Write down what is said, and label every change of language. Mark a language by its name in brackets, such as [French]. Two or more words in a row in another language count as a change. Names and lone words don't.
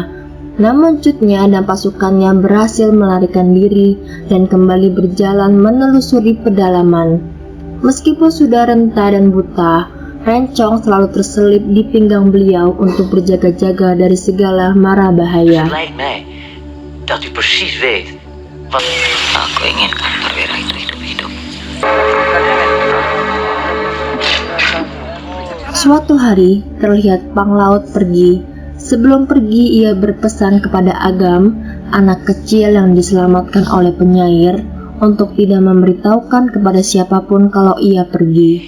[Indonesian] Namun Cutnya dan pasukannya berhasil melarikan diri dan kembali berjalan menelusuri pedalaman. Meskipun sudah renta dan buta, Rencong selalu terselip di pinggang beliau untuk berjaga-jaga dari segala mara bahaya. [Dutch] Het lijkt mij dat u precies weet wat... [Indonesian] Aku inginkan Perwira itu hidup-hidup. Suatu hari, terlihat Panglaut pergi. Sebelum pergi, ia berpesan kepada Agam, anak kecil yang diselamatkan oleh penyair, untuk tidak memberitahukan kepada siapapun kalau ia pergi.